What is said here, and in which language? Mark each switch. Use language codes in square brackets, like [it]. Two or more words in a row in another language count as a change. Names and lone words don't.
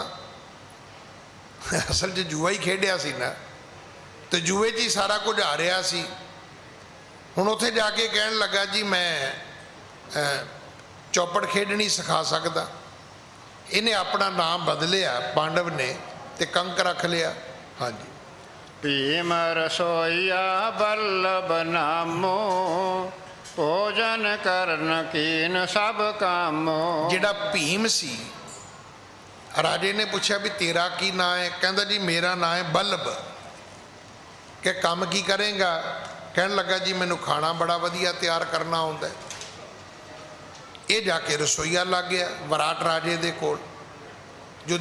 [pa] ਅਸਲ 'ਚ ਜੂਆ ਹੀ ਖੇਡਿਆ ਸੀ ਨਾ, ਤੇ ਜੂਏ 'ਚ ਹੀ ਸਾਰਾ ਕੁਝ ਆ ਰਿਹਾ ਸੀ। ਹੁਣ ਉੱਥੇ ਜਾ ਕੇ ਕਹਿਣ ਲੱਗਾ ਜੀ ਮੈਂ ਚੌਪੜ ਖੇਡਣੀ ਸਿਖਾ ਸਕਦਾ। ਇਹਨੇ ਆਪਣਾ ਨਾਮ ਬਦਲਿਆ ਪਾਂਡਵ ਨੇ, ਤੇ ਕੰਕ ਰੱਖ ਲਿਆ। ਹਾਂਜੀ, [hi] भीम रसोईया बल्लभ नामो, भोजन करन कीन सब कामो। [pa] ਜਿਹੜਾ ਭੀਮ ਸੀ, ਰਾਜੇ ਨੇ ਪੁੱਛਿਆ ਵੀ ਤੇਰਾ ਕੀ ਨਾਂ ਹੈ। ਕਹਿੰਦਾ ਜੀ ਮੇਰਾ ਨਾਂ ਹੈ ਬੱਲਭ। ਕਿ ਕੰਮ ਕੀ ਕਰੇਗਾ। ਕਹਿਣ ਲੱਗਾ ਜੀ ਮੈਨੂੰ ਖਾਣਾ ਬੜਾ ਵਧੀਆ ਤਿਆਰ ਕਰਨਾ ਆਉਂਦਾ। ਇਹ ਜਾ ਕੇ ਰਸੋਈਆ ਲੱਗ ਗਿਆ ਵਿਰਾਟ ਰਾਜੇ ਦੇ ਕੋਲ।